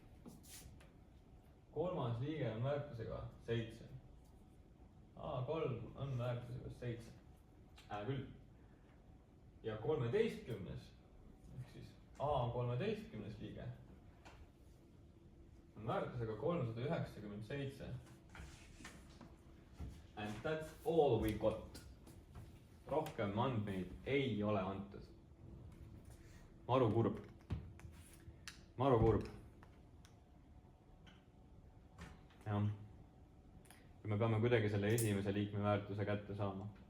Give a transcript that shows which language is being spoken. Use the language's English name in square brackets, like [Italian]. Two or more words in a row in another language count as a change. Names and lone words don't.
[Estonian] Kolmas liige on väärtusega 7. A3 on väärtusega 7. Küll. Ja 13. Ehk siis A13 liige on väärtusega 397. [English] And that's all we got. [Estonian] Rohkem andmeid ei ole antud. Maru kurb. Jah. Ja me peame kuidagi selle esimese liikme väärtuse kätte saama.